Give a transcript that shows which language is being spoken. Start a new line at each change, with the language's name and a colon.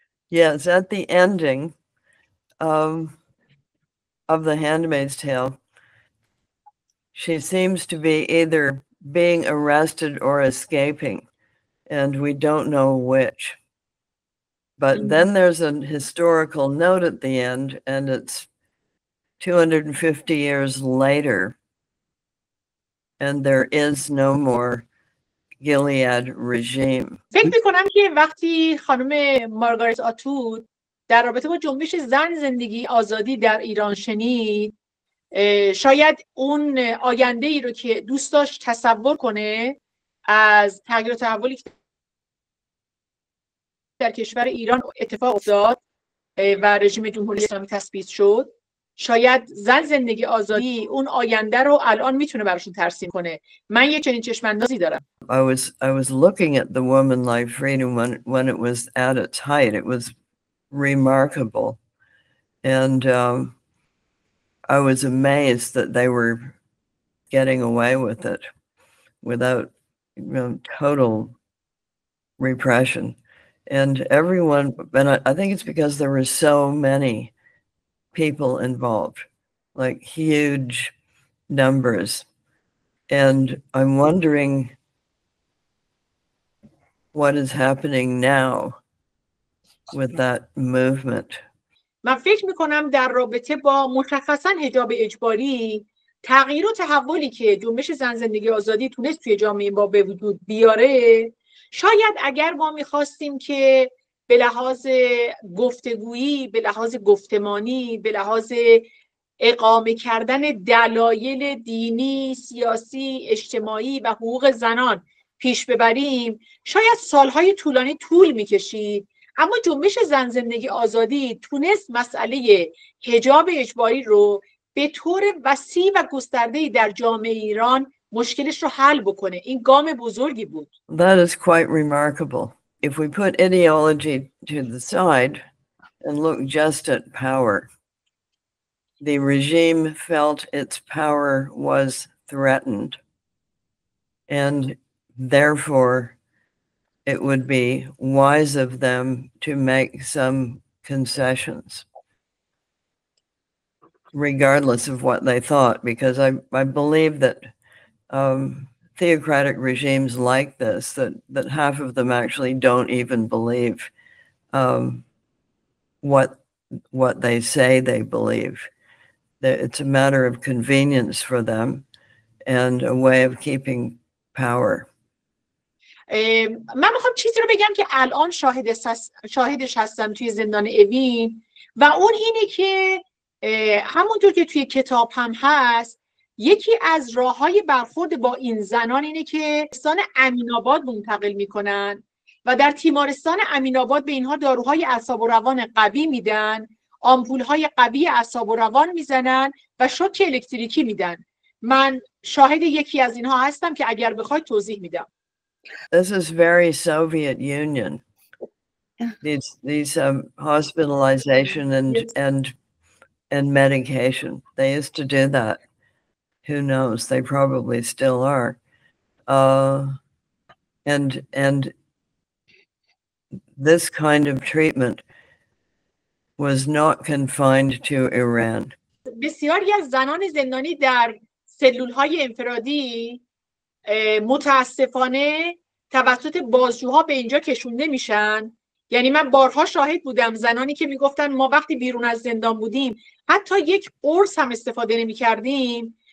English: Yes, at the ending of The Handmaid's Tale, she seems to be either being arrested or escaping, and we don't know which. But then there's a historical note at the end, and it's 250 years later, and there is no more Gilead regime.
Persian: فکر میکنم که وقتی خانم مارگارت آتوود در رابطه با جنبش زن زندگی آزادی در ایران شنید، شاید اون آینده ای رو که دوست داشت تصور کنه از تغییر و تحولی که در کشور ایران اتفاق افتاد و رژیم جمهوری اسلامی تثبیت شد، شاید زن زندگی آزادی اون آینده رو الان میتونه براشون ترسیم کنه. من یه چنین چشم‌اندازی دارم.
English: I was looking at the Woman Life Freedom when it was at its height. It was remarkable. And I was amazed that they were getting away with it without total repression. And everyone, and I think it's because there were so many people involved, like huge numbers. And I'm wondering what is happening now with that movement.
Persian: من فکر میکنم در رابطه با مشخصا حجاب اجباری، تغییر و تحولی که جنبش زن زندگی آزادی تونست توی جامعه ما به وجود بیاره، شاید اگر ما میخواستیم که به لحاظ گفتگویی، به لحاظ گفتمانی، به لحاظ اقامه کردن دلایل دینی، سیاسی، اجتماعی و حقوق زنان پیش ببریم، شاید سالهای طولانی طول میکشید. اما جنبش زن زندگی آزادی تونست مسئله حجاب اجباری رو به طور وسیع و گسترده‌ای در جامعه ایران مشکلش رو حل بکنه. این گام بزرگی بود.
English: That is quite remarkable. If we put ideology to the side and look just at power, the regime felt its power was threatened, and therefore it would be wise of them to make some concessions, regardless of what they thought, because I believe that theocratic regimes like this, that half of them actually don't even believe what they say they believe. That it's a matter of convenience for them and a way of keeping power.
Persian: من میخوام چیزی رو بگم که الان شاهدش هستم توی زندان اوین و اون اینه که همونطور که توی کتاب هم هست، یکی از راه‌های برخورد با این زنان اینه که تیمارستان امین‌آباد منتقل میکنن و در تیمارستان امین‌آباد به اینها داروهای اعصاب و روان قوی میدن، آمپول‌های قوی اعصاب و روان میزنن و شوک الکتریکی میدن. من شاهد یکی از اینها هستم که اگر بخواید توضیح میدم.
English: This is very Soviet Union. these hospitalization and medication. They used to do that. Who knows? They probably still are. And this kind of treatment was not confined to Iran.
Persian: بسیاری از زنان زندانی در سلول‌های انفرادی متاسفانه توسط بازجوها به اینجا کشونده میشن. یعنی من بارها شاهد بودم زنانی که میگفتن ما وقتی بیرون از زندان بودیم حتی یک قرص هم استفاده نمی کردیم.